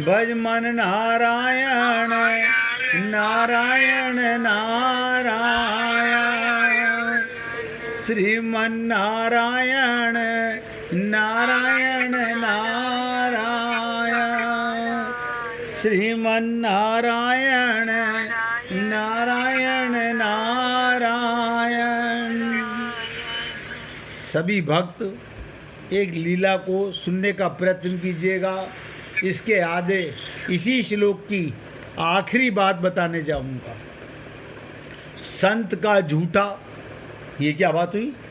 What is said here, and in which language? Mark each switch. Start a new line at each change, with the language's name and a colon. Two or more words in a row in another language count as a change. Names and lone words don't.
Hindi: भज मन नारायण नारायण नारायण। श्रीमन नारायण नारायण नारायण। श्रीमन नारायण नारायण नारायण। सभी भक्त एक लीला को सुनने का प्रयत्न कीजिएगा। इसके आगे इसी श्लोक की आखिरी बात बताने जाऊंगा। संत का झूठा, ये क्या बात हुई?